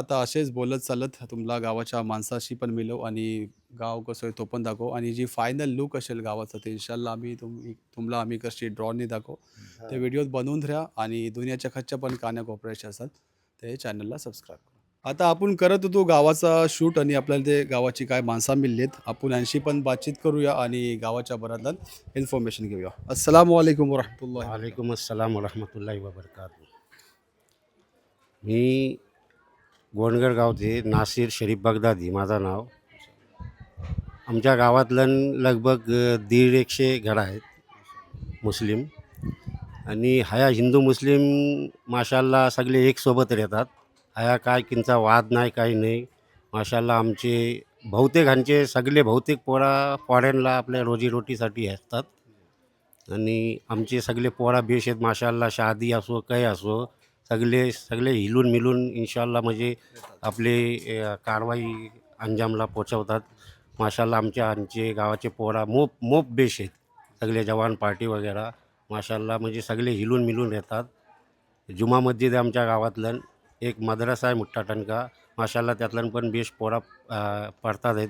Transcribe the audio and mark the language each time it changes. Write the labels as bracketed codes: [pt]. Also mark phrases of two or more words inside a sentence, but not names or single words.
[mr] आता असेच बोलत चालत तुम्हाला गावाच्या माणसाशी पण मिळव आणि गाव कसं आहे तो पण दाखव आणि जी [en] final look [mr] असेल गावाचा ते इन्शाल्लाह आम्ही तुम्हाला आम्ही कशी ड्रॉनी दाखव. ते व्हिडिओ बनवून राहा आणि दुनियाच्या खच्च्या पण कान्या कोपऱ्याच्या असतात ते चॅनलला सबस्क्राईब करा. आता आपण करत होतो गावाचा शूट आणि आपल्याला ते गावाची काय माणसं मिळलेत. आपण यांशी पण बातचीत करूया आणि गावाच्या बरातला इन्फॉर्मेशन घेऊया. [ar] السلام عليكم ورحمة الله. وعليكم السلام ورحمة الله وبركاته. [mr] मी गोंडगर गावचे नासिर शरीफ बगदादी माझं नाव. आमच्या गावातलं लगभग 150 घरं आहेत मुस्लिम आणि हया हिंदू मुस्लिम माशाल्लाह सगळे एक सोबत राहतात. हया काय किंचा वाद नाही काही नाही. माशाल्लाह आमचे बहुतेकांचे सगळे बहुतेक पोरा फॉरेनला आपल्या रोजीरोटीसाठी असतात आणि आमचे सगळे पोरा बेश आहेत माशाल्लाह. शादी असो काही असो सगळे हिलून मिळून इन्शाल्लाह म्हणजे आपले कारवाई अंजामला पोचवतात. माशाल्लाह आमचे गावाचे पोरा मोप बेश आहेत सगळे जवान पार्टी वगैरे माशाल्लाह म्हणजे सगळे हिलून मिळून राहतात. जुमा मस्जिद आहे आमच्या गावातलं. एक मद्रसा आहे मोठा टणका माशाल्लाह त्यातलं पण बेश पोरा पडतात आहेत.